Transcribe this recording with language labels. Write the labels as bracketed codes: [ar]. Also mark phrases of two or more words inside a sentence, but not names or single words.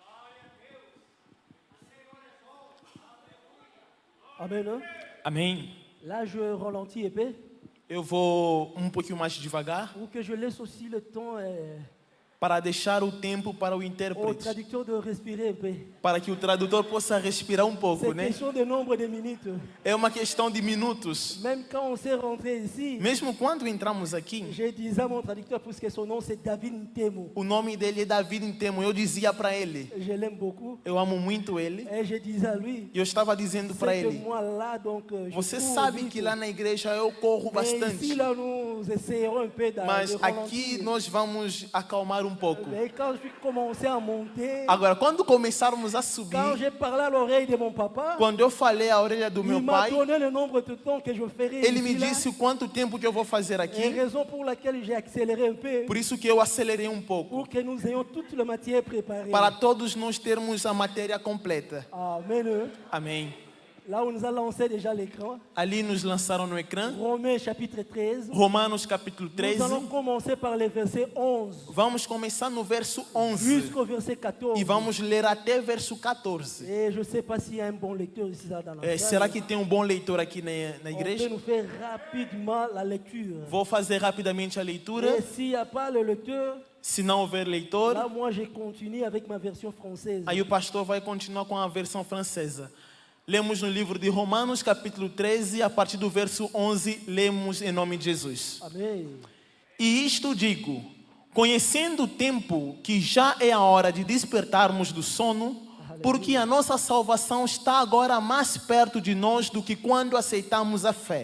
[fr] Amen. Hein? [pt] Amém. [fr] Là, je ralentis un peu. [pt] Eu vou um pouquinho mais devagar [fr] Pour que je laisse aussi le temps [pt] para deixar o tempo para o [fr] au intérprete, traducteur de respirer un peu. [pt] para que o tradutor possa respirar um pouco, [fr] C'est né? question de nombre de minutes. [pt] É uma questão de minutos. [fr] Même quand on s'est rentré ici, [pt] Mesmo quando entramos aqui, [fr] j'ai dit à mon traducteur, puisque son nom c'est David Ntemo. [pt] o nome dele é David Ntemo. Eu dizia para ele, [fr] Je l'aime beaucoup. [pt] eu amo muito ele. [fr] Et je disais à lui, [pt] E eu estava dizendo para [fr] c'est que [pt] ele, [fr] moi là, donc, je [pt] você [fr] cours [pt] sabe [fr] vite. [pt] que lá na igreja eu corro [fr] Mais ici, [pt] bastante, [fr] là, nous essayerons un peu de [pt] mas [fr] ralentir. [pt] aqui nós vamos acalmar um pouco. [fr] Mais quand je commençais à monter, [pt] Agora, quando começarmos a [fr] quand [pt] subir, [fr] j'ai parlé à l'oreille de mon papa, [pt] quando eu falei à orelha do meu [fr] il m'a [pt] pai, [fr] donné le nombre de temps que je ferais [pt] ele me [fr] ici, là. [pt] disse o quanto tempo que eu vou fazer [fr] Et [pt] aqui. [fr] raison pour laquelle j'ai accéléré un peu, [pt] Por isso que eu acelerei um pouco, [fr] pour que nous ayons toute la matière préparée. [pt] para todos nós termos a matéria completa. [fr] Amen. [pt] Amém. [fr] Là, on nous a lancé déjà l'écran. [pt] Ali nos lançaram no ecrã, [fr] Romains chapitre 13. [pt] Romanos capítulo [fr] Nous 13. allons commencer par le verset 11 [pt] Vamos começar no verso 11 [fr] jusqu'au verset 14. [pt] e vamos ler até verso 14. [fr] Et je ne sais pas s'il y a un bon lecteur ici dans la salle. [pt] Será que tem um bom leitor aqui na [fr] On peut [pt] igreja? [fr] nous faire rapidement la lecture. [pt] Vou fazer rapidamente a leitura. [fr] Et s'il n'y a pas le lecteur, [pt] Se não houver leitor, [fr] là, moi, je continue avec ma version française. [pt] aí o pastor vai continuar com a versão francesa. Lemos no livro de Romanos, capítulo 13, a partir do verso 11, lemos em nome de Jesus. Amen. E isto digo, conhecendo o tempo que já é a hora de despertarmos do sono, porque a nossa salvação está agora mais perto de nós do que quando aceitamos a fé.